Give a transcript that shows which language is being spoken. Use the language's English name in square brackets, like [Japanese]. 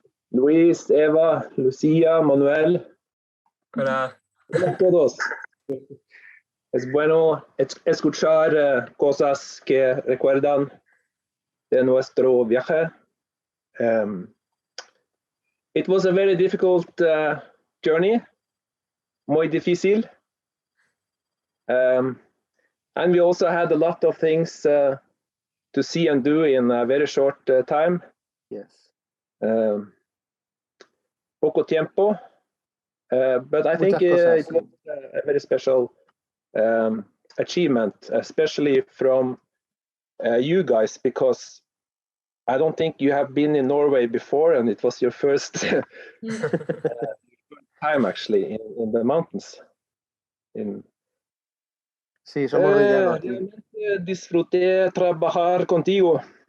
[Spanish] Luis, Eva, Lucía, Manuel. Hola. Hola a todos. Es bueno escuchar cosas que recuerdan de nuestro viaje. [English] It was a very difficult journey, [Spanish] muy difícil. [English] And we also had a lot of things to see and do in a very short time. Yes. [Spanish] Poco tiempo, [English] but I think it was a very special achievement, especially from you guys, because I don't think you have been in Norway before, and it was your first time actually in the mountains. [Spanish] Sí, somos villanos aquí. Realmente disfruté trabajar contigo.